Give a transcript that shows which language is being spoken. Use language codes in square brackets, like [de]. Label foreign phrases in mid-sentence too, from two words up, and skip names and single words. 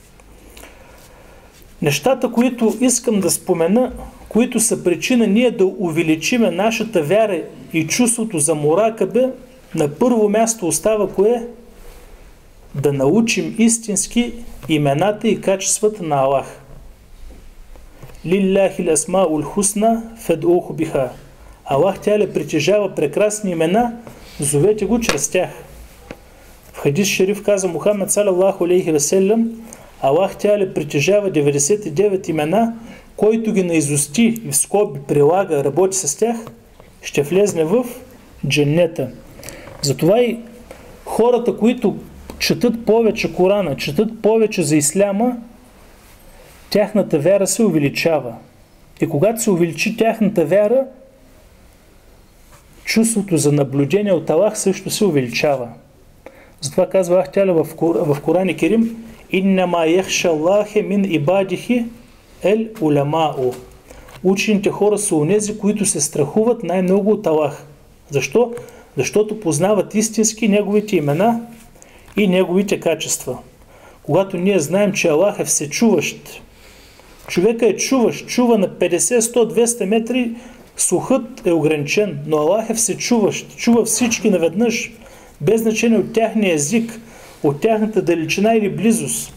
[bg] Нещата, които искам да спомена, които са причина ние да увеличиме нашата вяра и чувството за муракабе, на първо място остава кое? Да научим истински имената и качествата на Аллах. [ar] لله الأسماء الحسنى فادعوه بها. [bg] Аллах тя притежава прекрасни имена, зовете го чрез тях. В [ar] حديث شريف [bg] каза Мухаммед [ar] صلى الله عليه وسلم: [bg] Аллах тя притежава 99 имена, който ги наизусти и в скоби прилага, работи с тях, ще влезне в дженнета. Затова и хората, които четат повече Корана, четат повече за исляма, тяхната вяра се увеличава. И когато се увеличи тяхната вяра, чувството за наблюдение от Аллах също се увеличава. Затова казва Аллах Тяля в Коран Керим: [ar] إنما يخشى الله من عباده العلماء. [bg] Учените хора са онези, които се страхуват най-много от Аллах. Защо? Защото познават истински неговите имена и неговите качества. Когато ние знаем, че Аллах е всечуващ, човека е чуващ, чува на 50, 100, 200 метри, слухът е ограничен, но Аллах е всечуващ, чува всички наведнъж, без значение от тяхния език, от тяхната далечина или близост.